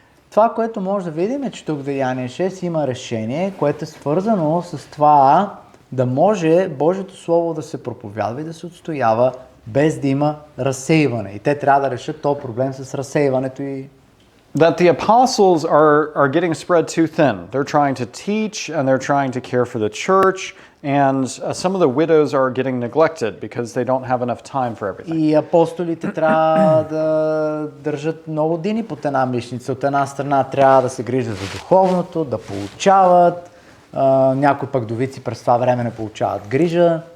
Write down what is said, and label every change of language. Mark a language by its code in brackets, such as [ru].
[bg] Това, което може да видим е, че тук в Деяние 6 има решение, което е свързано с това да може Божието Слово да се проповядва и да се отстоява без да има разсейване. И те трябва да решат този проблем с разсейването и [en] That the apostles are getting spread too thin. They're trying to teach and they're trying to care for the church, and some of the widows are getting neglected because they don't have enough time for everything. [bg] И апостолите трябва да държат много дини под една мишница. От една страна трябва да се грижат за духовното, да получават. Някои пък довици през това време не получават грижа.